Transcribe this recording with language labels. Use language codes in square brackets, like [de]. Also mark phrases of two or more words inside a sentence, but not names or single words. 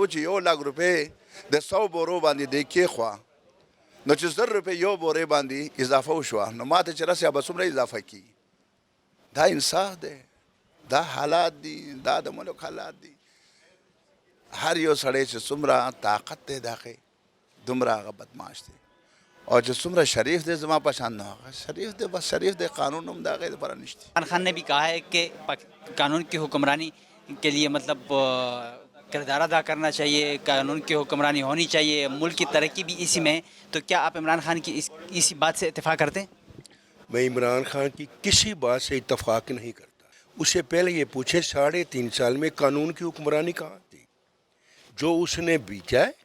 [ps] چې 1,00,000 روپۍ د 100 بورو باندې دی کېښوه نو چې 1,000 روپۍ یو بورې باندې اضافه وشوه نو ما ته چې رسیا به څومره اضافه کېږي دا انصاف دی دا حالات دي دا د ملک حالات دي هر یو سړی چې څومره طاقت دی د هغې دومره هغه بدماش دی [ur] اور جو [ps] څومره شریف دی زما په شان نه هغه شریف دی بس شریف دی قانون هم د هغې دپاره نشته [ur] عمران خان نے بھی کہا ہے کہ قانون کی حکمرانی کے لیے مطلب کردار ادا کرنا چاہیے قانون کی حکمرانی ہونی چاہیے ملک کی ترقی بھی اسی میں ہے تو کیا آپ عمران خان کی اسی بات سے اتفاق کرتے ہیں میں عمران خان کی کسی بات سے اتفاق نہیں کرتا اس سے پہلے یہ پوچھیں 3.5 سال میں قانون کی حکمرانی کہاں تھی جو اس نے بیچا ہے